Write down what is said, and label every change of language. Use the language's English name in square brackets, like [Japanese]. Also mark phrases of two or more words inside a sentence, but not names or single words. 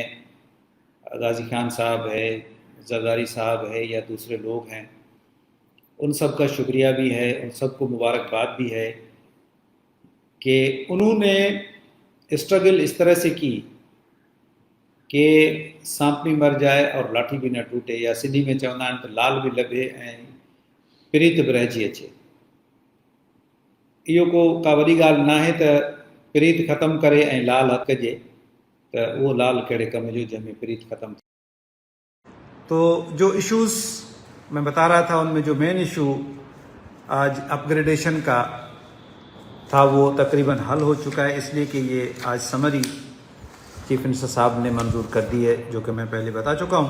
[Urdu] غازی خان صاحب ہے، زرداری صاحب ہے یا دوسرے لوگ ہیں، ان سب کا شکریہ بھی ہے، ان سب کو مبارکباد بھی ہے کہ انہوں نے اسٹرگل اس طرح سے کی کہ سانپ بھی مر جائے اور لاٹھی بھی نہ ٹوٹے، یا سندھی میں [Sindhi] چوندہ آहिनि تو لال بھی لبے پریت بھی رہجی اچے۔ इहो का वॾी ॻाल्हि न आहे त प्रीत ख़तमु करे ऐं लाल हथ कजे، त उहो लाल कहिड़े कम जो जंहिंमें प्रीत ختم تھی۔ [Urdu] تو جو ایشوز میں بتا رہا تھا ان میں جو مین ایشو آج اپ گریڈیشن کا تھا وہ تقریباً حل ہو چکا ہے، اس لیے کہ یہ آج سمری [English] chief minister [Urdu] صاحب نے منظور کر دی ہے، جو کہ میں پہلے بتا چکا ہوں۔